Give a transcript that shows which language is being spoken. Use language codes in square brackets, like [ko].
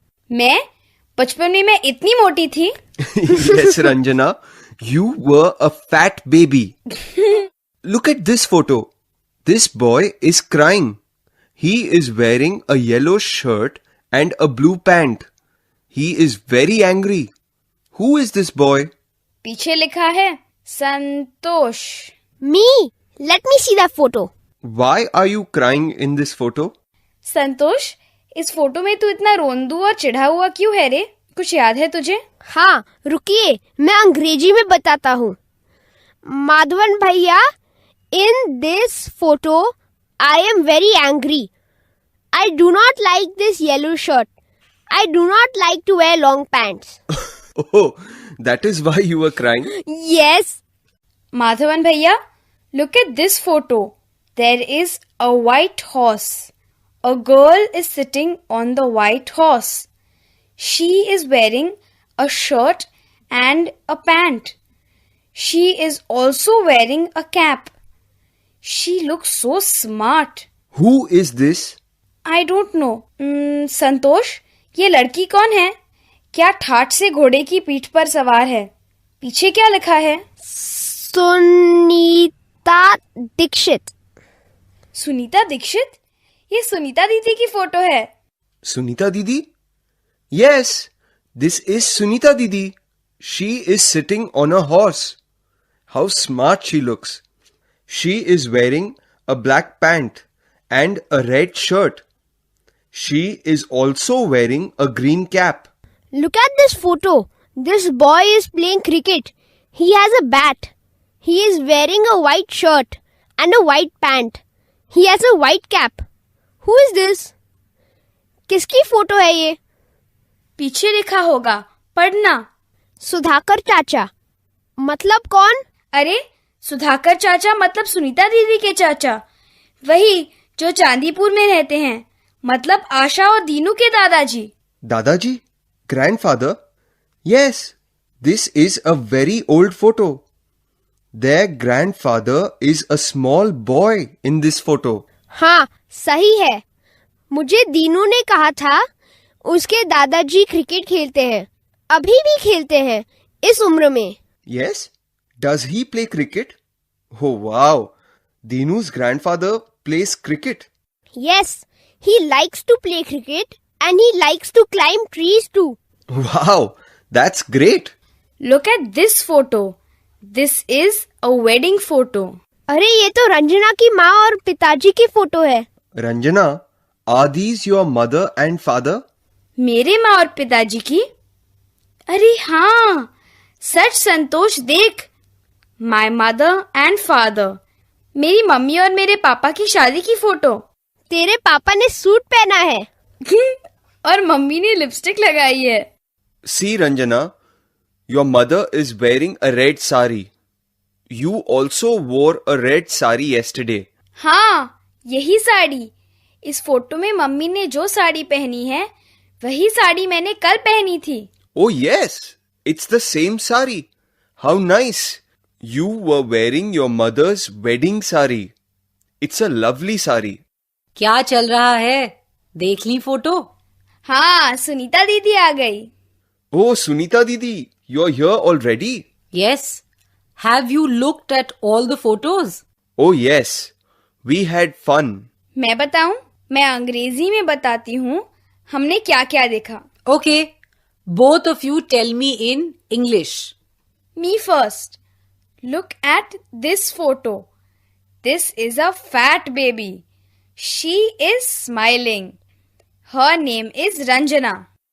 [hi] मैं बचपन में मैं इतनी मोटी थी। [en] Yes, Ranjana, you were a fat baby. Look at this photo. This boy is crying. He is wearing a yellow shirt and a blue pant. He is very angry. Who is this boy? [hi] पीछे लिखा है संतोष। [en] Me, let me see that photo. Why are you crying in this photo? [hi] संतोष, इस photo में तू इतना रोंदू और चिढ़ा हुआ क्यों है रे? कुछ याद है तुझे? हाँ, रुकिए, मैं अंग्रेजी में बताता हूँ। [en] माधवन भैया, in this photo, I am very angry. I do not like this yellow shirt. I do not like to wear long pants. Oh, that is why you were crying? Yes. Madhavan भैया, look at this photo. There is a white horse. A girl is sitting on the white horse. She is wearing a shirt and a pant. She is also wearing a cap. She looks so smart. Who is this? I don't know. [hi] संतोष, ये लड़की कौन है? क्या ठाठ से घोड़े की पीठ पर सवार है? पीछे क्या लिखा है? सुनीता दीक्षित। सुनीता दीक्षित? ये सुनीता दीदी की फोटो है। [en] Sunita Didi? Yes, this is Sunita Didi. She is sitting on a horse. How smart she looks. She is wearing a black pant and a red shirt. She is also wearing a green cap. Look at this photo. This boy is playing cricket. He has a bat. He is wearing a white shirt and a white pant. He has a white cap. Who is this? [hi] किसकी photo है ये? पीछे लिखा होगा, पढ़ना। सुधाकर चाचा। मतलब कौन? अरे, सुधाकर चाचा मतलब सुनीता दीदी के चाचा। वही जो चांदीपुर में रहते हैं। मतलब आशा और दीनू के दादाजी। [en] Dadaji? Grandfather? Yes, this is a very old photo. Their grandfather is a small boy in this photo. [hi] हाँ, सही है। मुझे दीनू ने कहा था उसके दादाजी क्रिकेट खेलते हैं। अभी भी खेलते हैं इस उम्र में। [en] Yes? Does he play cricket? Oh wow! Dinu's grandfather plays cricket. Yes, he likes to play cricket and he likes to climb trees too. Wow! That's great! Look at this photo. This is a wedding photo. [hi] अरे ये तो रंजना की माँ और पिताजी की photo है. [en] Ranjana, are these your mother and father? [hi] मेरे माँ और पिताजी की? अरे हाँ, सच संतोष देख. [en] My mother and father. [hi] मेरी मम्मी और मेरे पापा की शादी की फोटो. तेरे पापा ने सूट पहना है. और मम्मी ने लिपस्टिक लगाई है. [en] See, Ranjana, your mother is wearing a red sari. You also wore a red sari yesterday. [hi] हाँ, यही साड़ी. इस फोटो में मम्मी ने जो साड़ी पहनी है वही साड़ी मैंने कल पहनी थी. [en] Oh yes, it's the same sari. How nice. You were wearing your mother's wedding sari. It's a lovely sari. [hi] क्या चल रहा है? देख ली फोटो? हाँ, सुनीता दीदी आ गई. [en] Oh, Sunita Didi, you're here already? Yes. Have you looked at all the photos? Oh yes, we had fun. [hi] मैं बताऊं? मैं अंग्रेजी में बताती हूँ हमने क्या क्या देखा. [en] Okay. Both of you tell me in English. Me first. Look at this photo. This is a fat baby. She is smiling. Her name is Ranjana.